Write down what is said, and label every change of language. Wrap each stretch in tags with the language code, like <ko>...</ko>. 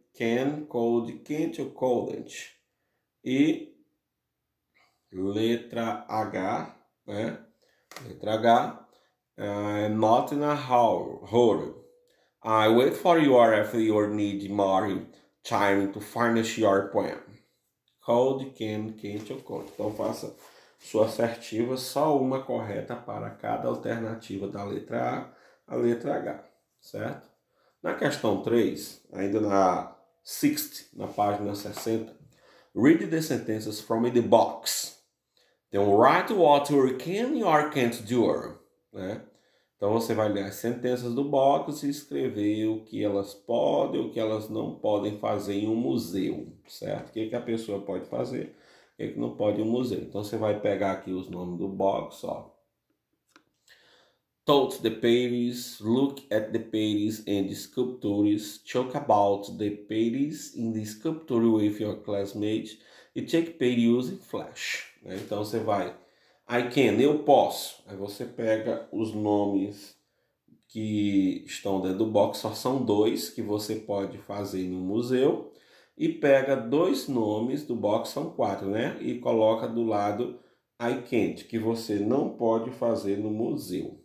<en>Can, could, can't or couldn't?</en> <pt>E letra H, né? Letra H.</pt> <en>Not in a hurry. I wait for you if you need more time to finish your poem. Could, can, can't or could.</en> <pt>Então faça sua assertiva, só uma correta para cada alternativa da letra A letra H, certo? Na questão 3, ainda na 60, na página 60,</pt> <en>read the sentences from the box. Then write what you can or can't do, né?</en> <pt>Então você vai ler as sentenças do box e escrever o que elas podem ou o que elas não podem fazer em um museu, certo? O que a pessoa pode fazer, o que não pode em um museu. Então você vai pegar aqui os nomes do box, ó.</pt> <en>Touch the pages, look at the pages and the sculptures, talk about the pages in the sculpture with your classmates e take page using Flash. Né?</en> <pt>Então você vai, I can, eu posso. Aí você pega os nomes que estão dentro do box, só são 2 que você pode fazer no museu, e pega 2 nomes do box, são 4, né? E coloca do lado I can't, que você não pode fazer no museu.</pt>